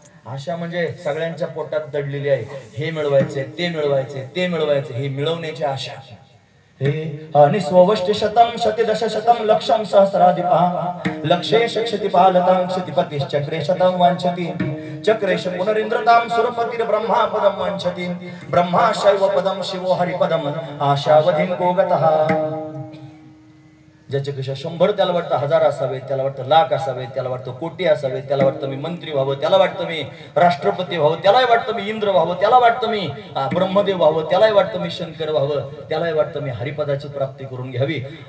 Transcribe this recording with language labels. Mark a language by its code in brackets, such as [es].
[mr] आशा म्हणजे सगळ्यांच्या पोटात दडलेली आहे. हे मिळवायचे, ते मिळवायचे, ते मिळवायचे, हे मिळवण्याची आशा. [sa] हे आणि स्ववष्ट शतम शतदश शतम लक्षम सहस्राधिपा लक्षेश क्षतिपालतां क्षतिपतिश् चक्रे शतम वांछति चक्रेश पुनरिंद्रतां सुरपतिर ब्रह्मा पदम वांछति ब्रह्मा शैव पदम शिवो हरिपदम आशावधिं को गतः. [mr] ज्याचे कशा 100 त्याला वाटतं 1000 असावेत, त्याला वाटतं लाख असावेत, त्याला वाटतं कोटी असावेत, त्याला वाटतं मी मंत्री व्हावं, त्याला वाटतं मी राष्ट्रपती व्हावं, त्यालाही वाटतं मी इंद्र व्हावं, त्याला वाटतं मी ब्रह्मदेव व्हावं, त्यालाही वाटतं मी शंकर व्हावं, त्यालाही वाटतं मी हरिपदाची प्राप्ती करून घ्यावी.